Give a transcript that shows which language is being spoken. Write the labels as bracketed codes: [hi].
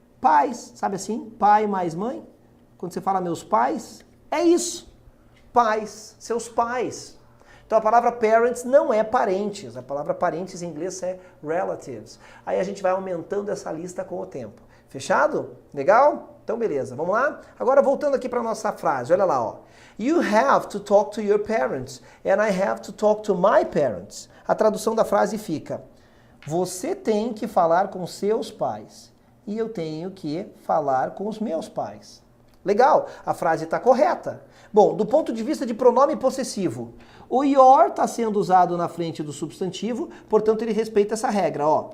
[pt] Pais, sabe assim? Pai mais mãe. Quando você fala meus pais, é isso. Pais, seus pais. Então a palavra parents não é parentes. A palavra parentes em inglês é relatives. Aí a gente vai aumentando essa lista com o tempo. Fechado? Legal? Então beleza, vamos lá? Agora voltando aqui para nossa frase, olha lá, ó. [en] You have to talk to your parents and I have to talk to my parents. [pt] A tradução da frase fica: você tem que falar com seus pais e eu tenho que falar com os meus pais. Legal, a frase está correta. Bom, do ponto de vista de pronome possessivo, o your está sendo usado na frente do substantivo, portanto ele respeita essa regra, ó.